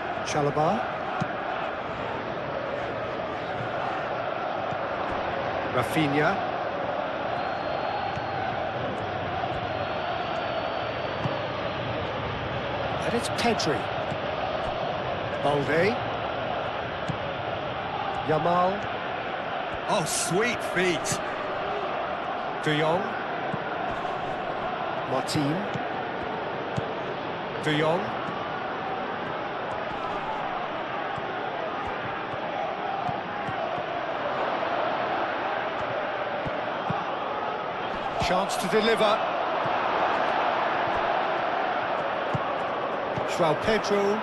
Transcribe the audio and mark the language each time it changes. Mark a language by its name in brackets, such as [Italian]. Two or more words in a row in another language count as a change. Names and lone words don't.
[English] Chalobah. Rafinha. And it's Pedri. Balde. Yamal. Oh, sweet feet. De Jong. Martin. De Jong. Chance to deliver. João Pedro.